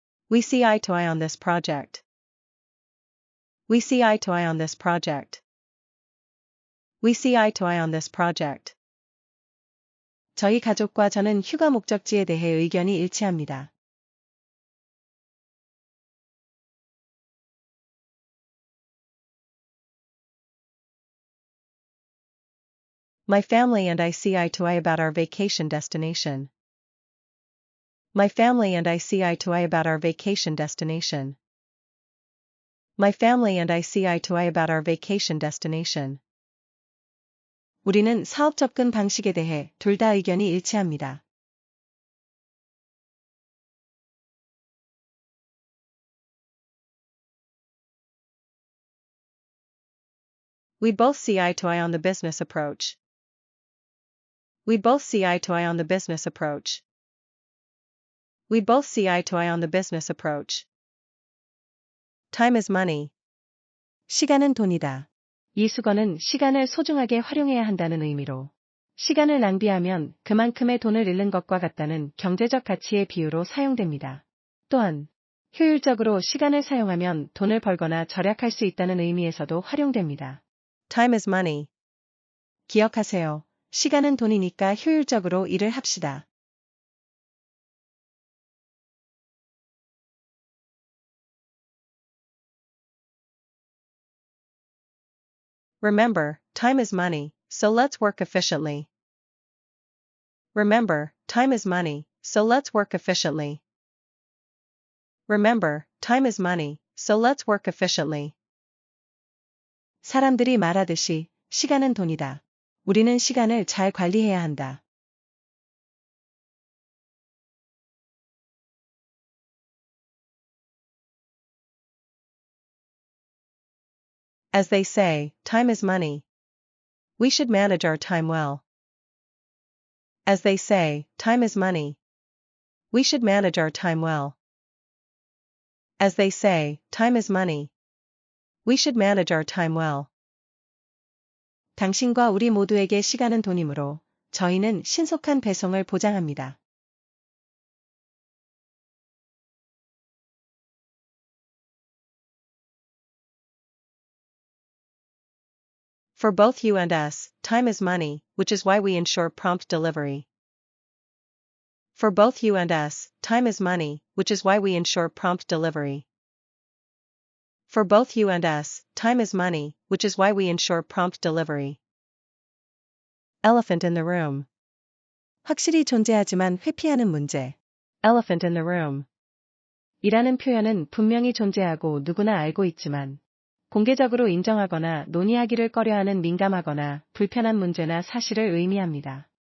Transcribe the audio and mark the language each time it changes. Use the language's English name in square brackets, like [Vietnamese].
[English] We see eye to eye on this project. We see eye to eye on this project. We see eye to eye on this project. [Korean] 저희 가족과 저는 휴가 목적지에 대해 의견이 일치합니다. [English] My family and I see eye to eye about our vacation destination. My family and I see eye to eye about our vacation destination. My family and I see eye to eye about our vacation destination. [Korean] 우리는 사업 접근 방식에 대해 둘 다 의견이 일치합니다. [English] We both see eye to eye on the business approach. We both see eye to eye on the business approach. We both see eye to eye on the business approach. Time is money. [Korean] 시간은 돈이다. 이 수거는 시간을 소중하게 활용해야 한다는 의미로, 시간을 낭비하면 그만큼의 돈을 잃는 것과 같다는 경제적 가치의 비유로 사용됩니다. 또한, 효율적으로 시간을 사용하면 돈을 벌거나 절약할 수 있다는 의미에서도 활용됩니다. [English] Time is money. [Korean] 기억하세요. 시간은 돈이니까 효율적으로 일을 합시다. [English] Remember, time is money, so let's work efficiently. Remember, time is money, so let's work efficiently. Remember, time is money, so let's work efficiently. [Korean] 사람들이 말하듯이 시간은 돈이다. 우리는 시간을 잘 관리해야 한다. [English] As they say, time is money. We should manage our time well. As they say, time is money. We should manage our time well. As they say, time is money. We should manage our time well. [Korean] 당신과 우리 모두에게 시간은 돈이므로 저희는 신속한 배송을 보장합니다. [English] For both you and us, time is money, which is why we ensure prompt delivery. For both you and us, time is money, which is why we ensure prompt delivery. For both you and us, time is money, which is why we ensure prompt delivery. Elephant in the room. [Korean] 확실히 존재하지만 회피하는 문제. [English] Elephant in the room. [Korean] 이라는 표현은 분명히 존재하고 누구나 알고 있지만, 공개적으로 인정하거나 논의하기를 꺼려하는 민감하거나 불편한 문제나 사실을 의미합니다.